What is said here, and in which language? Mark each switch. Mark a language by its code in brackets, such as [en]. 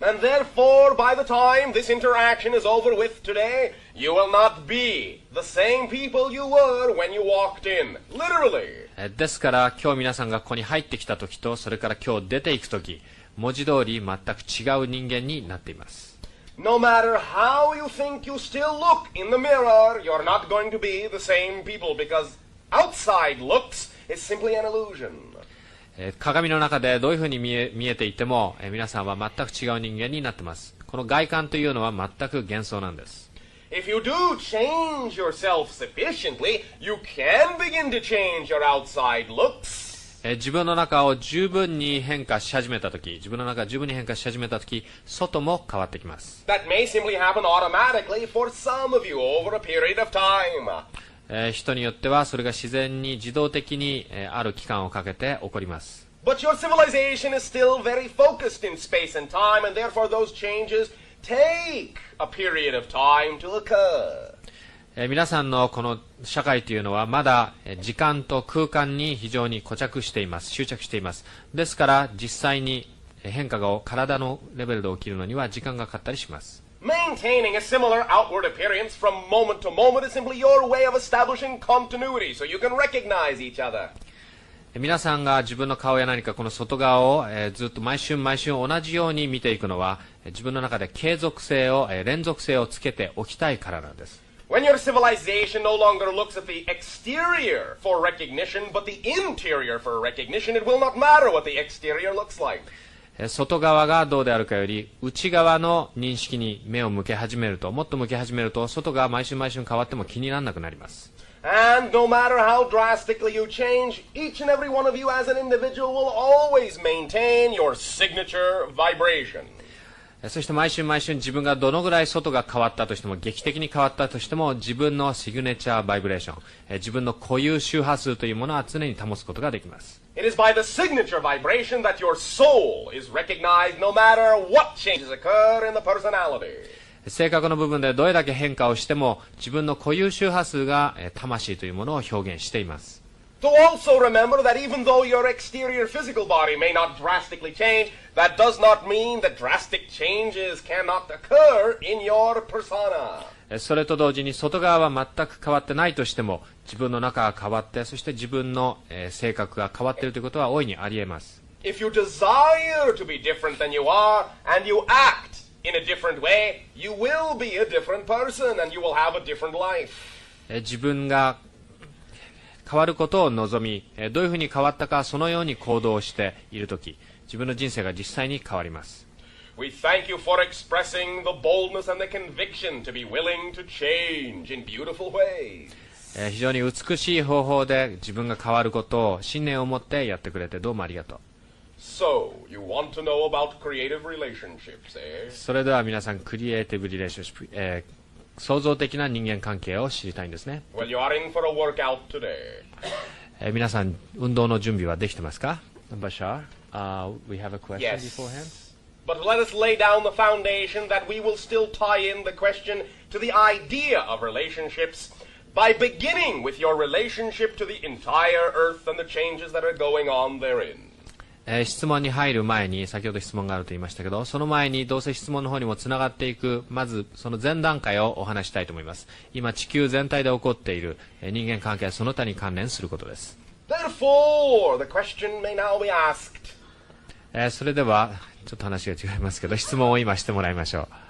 [en] And therefore, by the time this interaction is over with today, you will not be the same people you were when you walked in. Literally. [ja] ですから今日皆さんがここに入ってきた時と、それから今日出ていく時、文字通り全く違う人間になっています。 [en] No matter how you think you still look in the mirror, you're not going to be the same people because outside looks is simply an illusion. [ja] 鏡の中でどういうふうに見えていても、皆さんは全く違う人間になっています。この外観というのは全く幻想なんです。 [en] If you do change yourself sufficiently, you can begin to change your outside looks. [ja] 自分の中を十分に変化し始めたとき、自分の中が十分に変化し始めたとき、外も変わってきます。 [en] That may simply happen automatically for some of you over a period of time. [ja] 人によってはそれが自然に自動的にある期間をかけて起こります。 [en] But your civilization is still very focused in space and time, and therefore those changes take a period of time to occur. [ja] 皆さんのこの社会というのはまだ時間と空間に非常に固着しています。執着しています。ですから実際に変化が体のレベルで起きるのには時間がかかったりします。 [en] Maintaining a similar outward appearance from moment to moment is simply your way of establishing continuity, so you can recognize each other. [ja] 皆さんが自分の顔や何かこの外側をずっと毎春毎春同じように見ていくのは、自分の中で継続性を連続性をつけておきたいからなんです。 [en] When your civilization no longer looks at the exterior for recognition, but the interior for recognition, it will not matter what the exterior looks like. [ja] 外側がどうであるかより内側の認識に目を向け始めると、もっと向け始めると外が毎春毎春変わっても気にならなくなります。 [en] And no matter how drastically you change, each and every one of you as an individual will always maintain your signature vibration. [ja] そして毎春毎春自分がどのぐらい外が変わったとしても、劇的に変わったとしても、自分のシグネチャーバイブレーション、自分の固有周波数というものは常に保つことができます。 [en] It is by the signature vibration that your soul is recognized no matter what changes occur in the personality. [ja] 性格の部分でどれだけ変化をしても、自分の固有周波数が魂というものを表現しています。 [en] To also remember that even though your exterior physical body may not drastically change, that does not mean that drastic changes cannot occur in your persona. [ja] それと同時に外側は全く変わってないとしても、自分の中が変わって、そして自分の性格が変わっているということは大いにあり得ます。 [en] If you desire to be different than you are, and you act in a different way, you will be a different person, and you will have a different life. [ja] 自分が変わることを望み、どういうふうに変わったか、そのように行動しているとき、自分の人生が実際に変わります。 [en] We thank you for expressing the boldness and the conviction to be willing to change in beautiful ways. [ja] 非常に美しい方法で自分が変わることを信念を持ってやってくれてどうもありがとう。 [en] So, you want to know about creative relationships, eh? [ja] それでは皆さん、クリエイティブ・リレーションシップ、創造的な人間関係を知りたいんですね。 [en] Well, you are in for a workout today. [ja] 皆さん、運動の準備はできてますか？ [en] Bashar, we have a question Yes. beforehand. But let us lay down the foundation that we will still tie in the question to the idea of relationships by beginning with your relationship to the entire earth and the changes that are going on therein. [ja] 質問に入る前に、先ほど質問があると言いましたけど、その前にどうせ質問の方にもつながっていく、まずその前段階をお話したいと思います。今地球全体で起こっている人間関係はその他に関連することです。 [en] Therefore, the question may now be asked. [ja] それでは、ちょっと話が違いますけど、質問を今してもらいましょう。